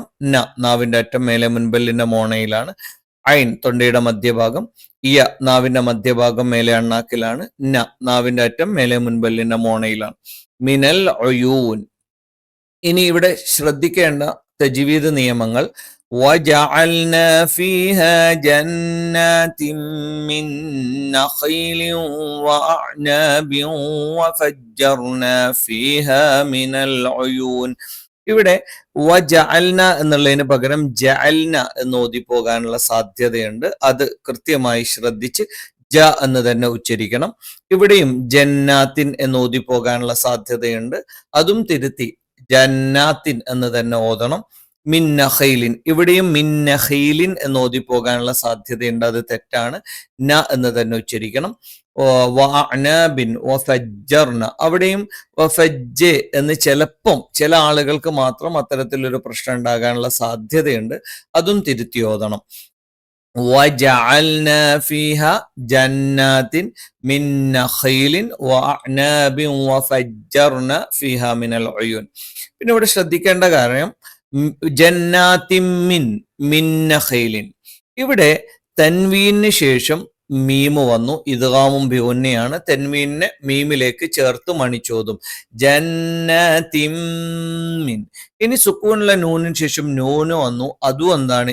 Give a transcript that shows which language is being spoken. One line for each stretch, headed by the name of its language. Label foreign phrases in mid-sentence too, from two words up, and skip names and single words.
Malayalam: ന നാവിന്റെ അറ്റം മേലെ മുൻപല്ലിന്റെ മോണയിലാണ്. ഐൻ തൊണ്ടയുടെ മധ്യഭാഗം. യ നാവിന്റെ മധ്യഭാഗം മേലെ അണ്ണാക്കിലാണ്. ന നാവിന്റെ അറ്റം മേലെ മുൻപല്ലിന്റെ മോണയിലാണ്.
Arabic: من العيون.
Malayalam: ഇനി ഇവിടെ ശ്രദ്ധിക്കേണ്ട തജ്വീദ് നിയമങ്ങൾ.
Arabic: وجعلنا فيها جنات من نخيل وأعناب وفجرنا فيها من العيون.
Malayalam: ഇവിടെ വജഅൽന എന്നുള്ളതിന് പകരം ജഅൽന എന്ന് ഓതി പോകാനുള്ള സാധ്യതയുണ്ട്. അത് കൃത്യമായി ശ്രദ്ധിച്ച് ജ എന്ന് തന്നെ ഉച്ചരിക്കണം. ഇവിടെയും ജന്നാത്തിൻ എന്ന് ഓതി പോകാനുള്ള സാധ്യതയുണ്ട്. അതും തിരുത്തി ജന്നാത്തിൻ എന്ന് തന്നെ ഓതണം. മിന്നഖൈലിൻ ഇവിടെയും മിന്നഖൈലിൻ എന്ന് ഓതി പോകാനുള്ള സാധ്യതയുണ്ട്. അത് തെറ്റാണ്. ന എന്ന് തന്നെ ഉച്ചരിക്കണം.
Arabic: وأعنابٍ وفجرنا
Malayalam: അവിടെയും വഫജ്ജ് എന്ന് ചിലപ്പം ചില ആളുകൾക്ക് മാത്രം അത്തരത്തിലൊരു പ്രശ്നം ഉണ്ടാകാനുള്ള സാധ്യതയുണ്ട്. അതും തിരുത്തി ഓതണം.
Arabic: وجعلنا فيها جنات من نخيل وأعناب وفجرنا فيها من العيون.
Malayalam: പിന്നെ ഇവിടെ ശ്രദ്ധിക്കേണ്ട കാര്യം
Arabic: جناتٍ من نخيلٍ
Malayalam: ഇവിടെ തൻവീന് ശേഷം മീമ് വന്നു. ഇദ്ഗാമും ബിഗുന്നയാണ്. തൻവീനെ മീമിലേക്ക് ചേർത്ത് മണിച്ചോതും.
Arabic: جناتٍ من.
Malayalam: ഇനി സുക്കൂനുള്ള നൂനിന് ശേഷം നൂന് വന്നു. അതും എന്താണ്?